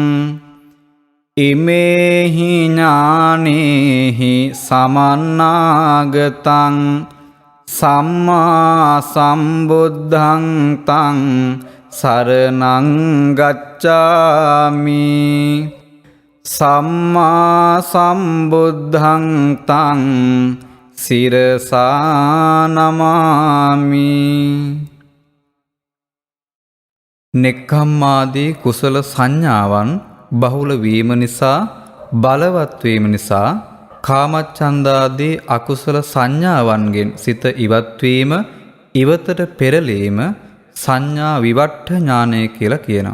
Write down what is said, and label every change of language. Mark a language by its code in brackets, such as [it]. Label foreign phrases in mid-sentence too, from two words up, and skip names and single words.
[pi] ඉමේහි ඥානේහි සමන්නාගතං සම්මා සම්බුද්ධං තං සරණං ගච්ඡාමි සම්මා සම්බුද්ධං තං සිරසා නමාමි [si] නෙක්ඛම්මාදී කුසල සංඥාවන් බහුල වීම නිසා බලවත් වීම නිසා කාමච්ඡන්දාදී අකුසල සංඥාවන්ගෙන් සිත ඉවත් වීම ඉවතට පෙරලීම සංඥා විවට්ඨ ඥානය කියලා කියනවා.